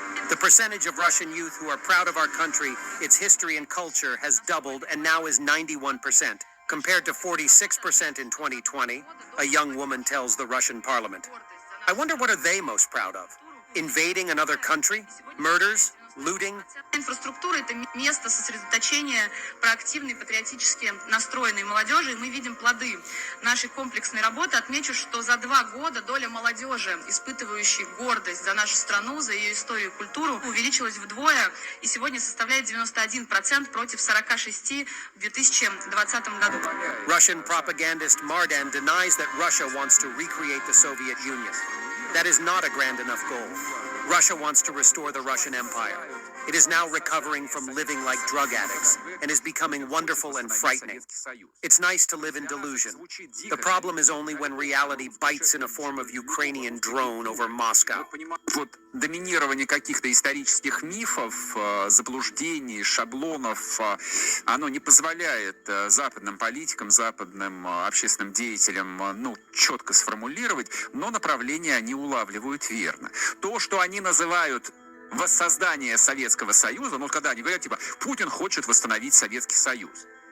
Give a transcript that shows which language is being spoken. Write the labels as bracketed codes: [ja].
[en] The percentage of Russian youth who are proud of our country, its history and culture has doubled and now is 91%, compared to 46% in 2020, a young woman tells the Russian parliament. I wonder, what are they most proud of? Invading another country? Murders? Looting? [ru] Инфраструктура – это место сосредоточения проактивной, патриотически настроенной молодежи, и мы видим плоды нашей комплексной работы. Отмечу, что за 2 года доля молодежи, испытывающей гордость за нашу страну, за ее историю и культуру, увеличилась вдвое и сегодня составляет 91% против 46% в 2020 году. [en] Russian propagandist Mardan denies that Russia wants to recreate the Soviet Union. That is not a grand enough goal. Russia wants to restore the Russian Empire. It is now recovering from living like drug addicts and is becoming wonderful and frightening. It's nice to live in delusion. The problem is only when reality bites in a form of Ukrainian drone over Moscow. [ru] Вот доминирование каких-то исторических мифов, заблуждений, шаблонов, оно не позволяет западным политикам, западным общественным деятелям, четко сформулировать, но направление они улавливают верно. То, что они называют воссоздание Советского Союза, когда они говорят, Путин хочет восстановить Советский Союз.